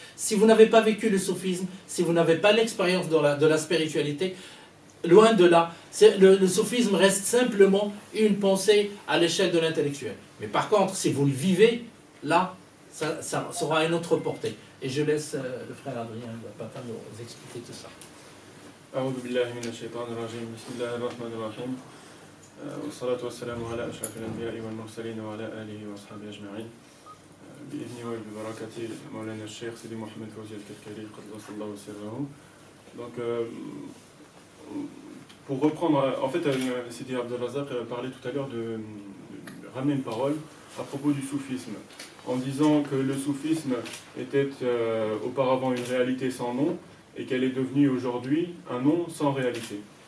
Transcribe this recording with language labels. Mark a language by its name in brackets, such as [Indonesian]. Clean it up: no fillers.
[French] Si vous n'avez pas vécu le soufisme, si vous n'avez pas l'expérience de la spiritualité, loin de là, le soufisme reste simplement une pensée à l'échelle de l'intellectuel. Mais par contre, si vous le vivez, là, ça aura une autre portée. Et je laisse le frère Adrien Zapata nous expliquer tout ça. [Arabic] أعوذ بالله من الشيطان الرجيم بسم الله الرحمن الرحيم والصلاة والسلام على أشرف الأنبياء والمرسلين وعلى آله وأصحابه أجمعين بإذن وببركة مولانا الشيخ سيدي محمد فوزي الكركري قدس الله سره. [French] Donc pour reprendre, en fait Sidi Abdelrazak parlait tout à l'heure de ramener une parole à propos du soufisme en disant que le soufisme était auparavant une réalité sans nom et qu'elle est devenue aujourd'hui un nom sans réalité.